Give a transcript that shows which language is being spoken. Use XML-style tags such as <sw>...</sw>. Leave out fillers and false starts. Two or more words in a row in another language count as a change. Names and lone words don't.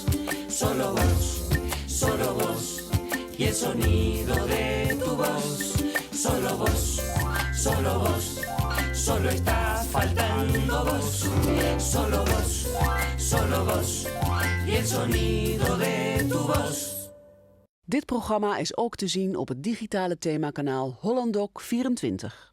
<es>Solo vos, y el sonido de tu voz. Solo vos, solo estás faltando vos. Solo vos, y el sonido de tu voz.</es> <nl>Dit programma is ook te zien op het digitale themakanaal HollandDoc 24.</nl>